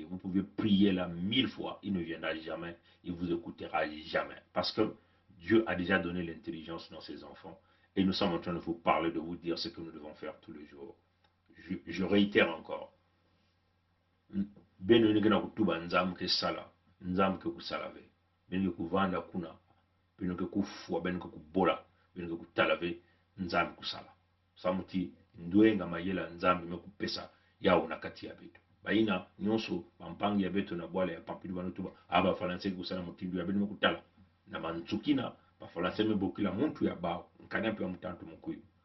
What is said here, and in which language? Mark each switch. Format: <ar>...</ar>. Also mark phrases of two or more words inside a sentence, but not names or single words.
<fr>Vous pouvez prier là 1000 fois. Il ne viendra jamais. Il vous écoutera jamais. Parce que Dieu a déjà donné l'intelligence dans ses enfants. Et nous sommes en train de vous parler, de vous dire ce que nous devons faire tous les jours. Je réitère encore.</fr> <ktu>Ben ne gena kutuba nzam ke sala. Nzam ke kusalave. Ben ke kuvanda kuna. Ben ke kufua. Ben ke kubola. Ben ke kutalave. Nzam kusala. Samuti nduenga mayela nzambi mekupesa yao na kati ya betu. Baina nyonso bampangi ya betu na bwala ya pampidu banutuba aba falanse kusala mutindu ya betu mekutala na mantsukina ba falanse mebokila muntu ya bao nkanya pe mutantu mukuyu.</ktu>